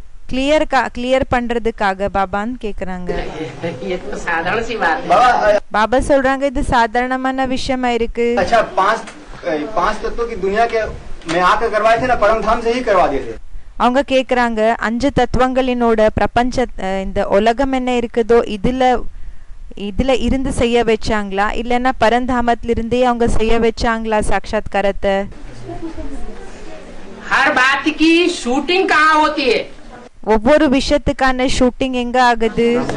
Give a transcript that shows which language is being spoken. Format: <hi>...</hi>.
<ta>Clear பண்றதுக்காக பாபான்னு கேக்குறாங்க.</ta> <hi>ये तो साधारण सी बात है.</hi> <ta>பாபா சொல்றாங்க இது சாதாரணமான விஷயமா இருக்கு.</ta> <hi>अच्छा, पांच तत्वों की दुनिया के में आकर करवाए थे ना, परम धाम से ही करवा दिए थे.</hi> <ta>அவங்க கேக்குறாங்க 5 தத்துவங்களினோட பிரபஞ்ச இந்த உலகம் என்ன இருக்குதோ இதுல இருந்து செய்ய வச்சாங்களா இல்லனா பரந்தாமத்துல இருந்தே அவங்க செய்ய வச்சாங்களா சாட்சாத்காரத்தை?</ta> <hi>हर बात की शूटिंग कहाँ होती है?</hi> <ta>ஒவ்வொரு விஷயத்துக்கான ஷூட்டிங் எங்க ஆகுது?</ta>